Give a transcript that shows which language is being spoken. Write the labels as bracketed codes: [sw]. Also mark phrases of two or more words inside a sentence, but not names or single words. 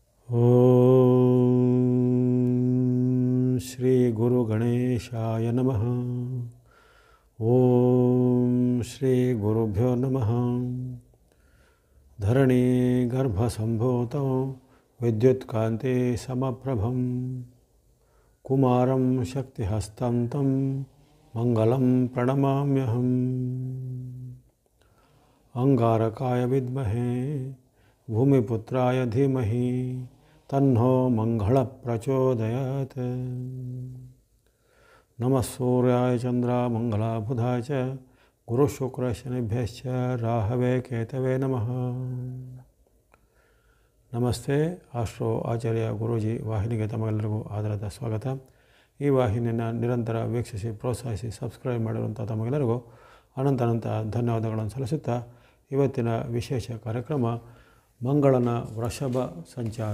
[sa] ಓಂ ಶ್ರೀ ಗುರು ಗಣೇಶಾಯ ನಮಃ. ಓಂ ಶ್ರೀ ಗುರುಭ್ಯೋ ನಮಃ. ಧರಣಿ ಗರ್ಭಸಂಭೂತಂ ವಿದ್ಯುತ್ಕಾಂತಿ ಸಮಪ್ರಭಂ ಕುಮಾರಂ ಶಕ್ತಿಹಸ್तं तं ಮಂಗಲಂ ಪ್ರಣಮಾಮ್ಯಹಂ. ಅಂಗಾರಕಾಯ ವಿದ್ಮಹೇ ಭೂಮಿಪುತ್ರಾಯ ಧೀಮಹಿ ತನ್ನೋ ಮಂಗಳ ಪ್ರಚೋದಯಾತ್. ನಮಃ ಸೂರ್ಯಾಯ ಚಂದ್ರಮಂಗಲಾಬುಧಾಯ ಚ ಗುರುಶುಕ್ರಶನಿಭ್ಯಶ್ಚ ರಾಹವೇ ಕೇತವೇ ನಮಃ. [kn] ನಮಸ್ತೆ. ಆಸ್ಟ್ರೋ ಆಚಾರ್ಯ ಗುರೂಜಿ ವಾಹಿನಿಗೆ ತಮಗೆಲ್ಲರಿಗೂ ಆದರದ ಸ್ವಾಗತ. ಈ ವಾಹಿನಿಯನ್ನು ನಿರಂತರ ವೀಕ್ಷಿಸಿ ಪ್ರೋತ್ಸಾಹಿಸಿ ಸಬ್ಸ್ಕ್ರೈಬ್ ಮಾಡಿರುವಂಥ ತಮಗೆಲ್ಲರಿಗೂ ಅನಂತ ಧನ್ಯವಾದಗಳನ್ನು ಸಲ್ಲಿಸುತ್ತಾ ಇವತ್ತಿನ ವಿಶೇಷ ಕಾರ್ಯಕ್ರಮ ಮಂಗಳನ ವೃಷಭ ಸಂಚಾರ.